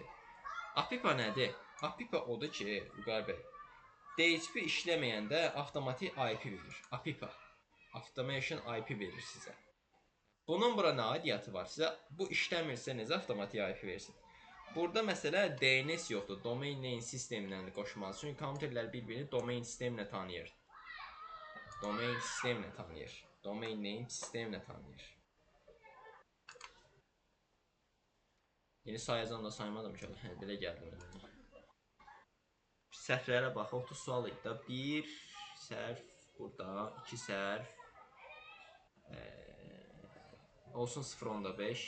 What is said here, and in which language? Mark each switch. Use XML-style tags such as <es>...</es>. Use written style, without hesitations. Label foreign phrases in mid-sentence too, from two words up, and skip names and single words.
<az>APIPA nədir? APIPA odur ki, Vüqar bəy, DHCP işləməyəndə avtomatik IP verir. APIPA. Automation IP verir sizə. Bunun bura nə aidiyyatı var? Sizə bu işləmirsə necə avtomatik IP versin? Burada məsələ DNS yoxdur,</az> <en>domain name</en> <az>sistemlə qoşulmalı. Çünki kompüterlər bir-birini domain sistemlə tanıyır.</az> <en>Domain name</en> <az>sistemlə tanıyır. Yeni sayacam da saymadım ki, belə gəldi mənə. Səhvlərə bax, 30 sual idi da. 1 sərf burada, 2 sərf. Olsun 0.5.</az>